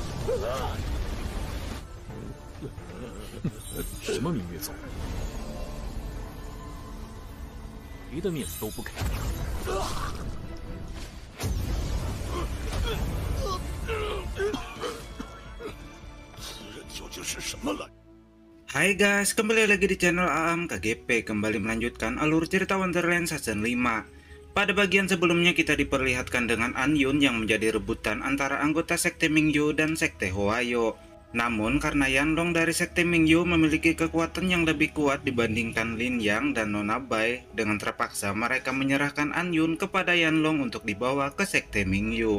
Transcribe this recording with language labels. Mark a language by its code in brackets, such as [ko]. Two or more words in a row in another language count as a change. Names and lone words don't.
[zh] 什么明月宗？谁的面子都不给。此人究竟是什么来？ [id] Hai guys, kembali lagi di channel Aam KGP, kembali melanjutkan alur cerita Wonderland Season 5. Pada bagian sebelumnya kita diperlihatkan dengan An Yun yang menjadi rebutan antara anggota Sekte Mingyu dan Sekte Hwayo. Namun karena Yanlong dari Sekte Mingyu memiliki kekuatan yang lebih kuat dibandingkan Lin Yang dan Nona Bai, dengan terpaksa mereka menyerahkan An Yun kepada Yanlong untuk dibawa ke Sekte Mingyu.